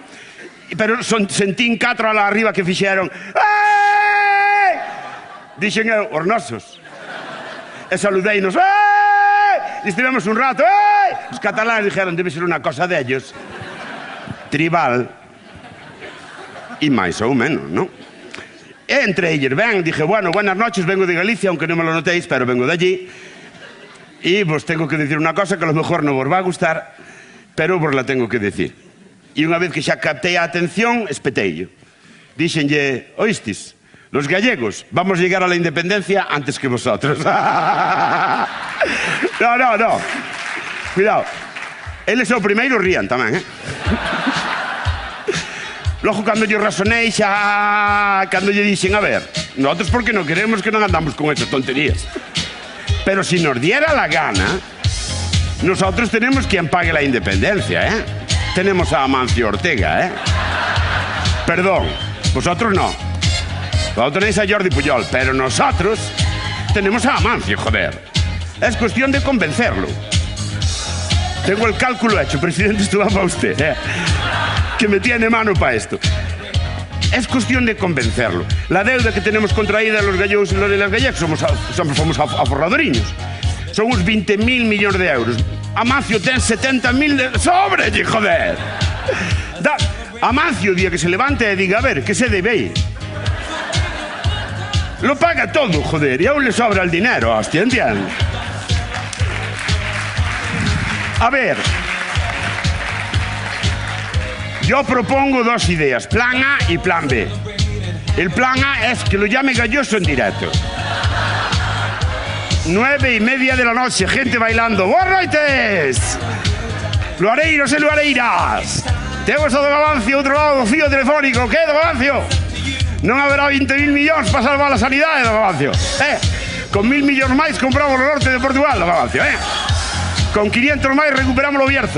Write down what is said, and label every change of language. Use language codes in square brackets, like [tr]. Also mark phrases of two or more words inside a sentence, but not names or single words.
[gl] Pero sentín 4 alá arriba que fixeron, ei! Dixen eu, os nosos. E saludeinos, ei! E estivemos un rato, ei! Os cataláns dixeron, debe ser unha cosa dellos. Tribal. E máis ou menos, non? E entre eles, ben, [es] dije, bueno, buenas noches, vengo de Galicia, aunque non me lo notéis, pero vengo de allí. E vos tengo que decir unha cosa que a lo mejor non vos va a gustar, pero vos la tengo que decir. [gl] E unha vez que xa captei a atención, espeteillo. Díxenlle, oístis, [es] los gallegos vamos a llegar a la independencia antes que vosotros. No. Cuidado. [gl] Eles o primeiro rían tamén, Logo, cando lle razonei xa... Cando lle dixen, [es] a ver, nosotros porque non queremos que non andamos con esas tonterías. Pero si nos diera la gana, nosotros tenemos quien pague la independencia, Tenemos a Amancio Ortega, Perdón, vosotros no. Vosotros tenéis a Jordi Puyol, pero nosotros tenemos a Amancio, joder. Es cuestión de convencerlo. Tengo el cálculo hecho, presidente, esto va para usted, que me tiene mano para esto. Es cuestión de convencerlo. La deuda que tenemos contraída los gallegos y los de las gallegas somos aforradoriños. [gl] Son uns 20.000 millóns de euros. Amancio ten 70.000 de... ¡Sóbrelle, joder! Amancio, día que se levante e diga, a ver, que se debe ir. [es] Lo paga todo, joder, y aún le sobra el dinero, hostia, ¿entiendes? A ver, yo propongo dos ideas, plan A y plan B. El plan A es que lo llame Galloso en directo. 9:30 de la noche, gente bailando. ¡Buenas noches! [gl] Luareiros e luareiras. Temos a Don Amancio outro lado do fío telefónico. Que, Don Amancio? Non haberá 20.000 millóns para salvar a sanidade, Don Amancio. Con 1.000 millóns máis compramos o norte de Portugal, Don Amancio. Con 500 máis recuperamos o Bierzo.